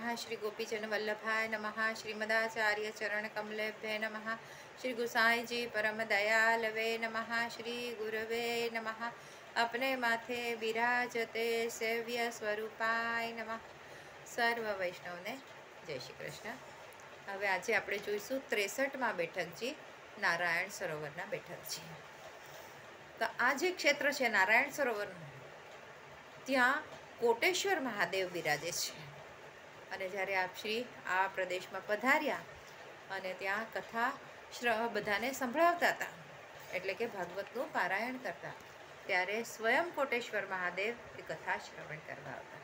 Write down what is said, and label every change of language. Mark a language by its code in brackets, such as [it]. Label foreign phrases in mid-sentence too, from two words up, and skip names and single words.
[sa] श्री गोपीजन वल्लभाय नमः। श्रीमदाचार्य चरण कमलेभ्ये नमः। श्री गुसाई जी परम दयालवे नमः। श्री गुरवे नमः। अपने माथे विराजते सेव्य स्वरूपाय नमः। [gu] સર્વ વૈષ્ણવ ને જય શ્રી કૃષ્ણ। હવે આજે આપણે જોઈશું 63માં બેઠકજી નારાયણ સરોવરના બેઠકજી। તો આ જે ક્ષેત્ર છે નારાયણ સરોવરનું, ત્યાં કોટેશ્વર મહાદેવ બિરાજે છે। અને જ્યારે આપ શ્રી આ પ્રદેશમાં પધાર્યા અને ત્યાં કથા બધાને સંભળાવતા હતા, એટલે કે ભાગવતનું પારાયણ કરતા, ત્યારે સ્વયં કોટેશ્વર મહાદેવ એ કથા શ્રવણ કરવા આવતા।